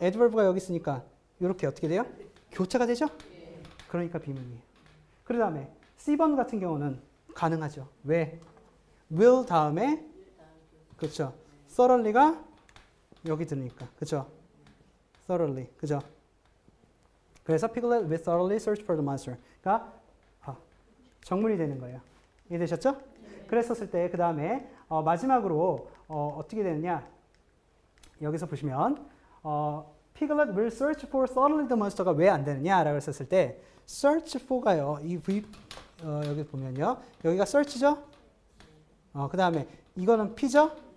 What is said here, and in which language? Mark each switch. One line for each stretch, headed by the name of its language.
Korean: adverb가 여기 있으니까 이렇게 어떻게 돼요? 교차가 되죠? 그러니까 비문이에요. 그 다음에 C번 같은 경우는 가능하죠. 왜? will 다음에 그렇죠. thoroughly가 여기 들으니까. 그렇죠? thoroughly. 그죠? 그래서
English: Piglet will thoroughly search for the monster
Korean: 가 정문이 되는 거예요. 이해되셨죠? 그랬었을 때 그 다음에 마지막으로 어떻게 되느냐? 여기서 보시면
English: Piglet will search for thoroughly the monster
Korean: 가 왜 안 되느냐라고 했었을 때 search for가요. 이 여기 보면요. 여기가 search죠? 그 다음에 이거는 P죠?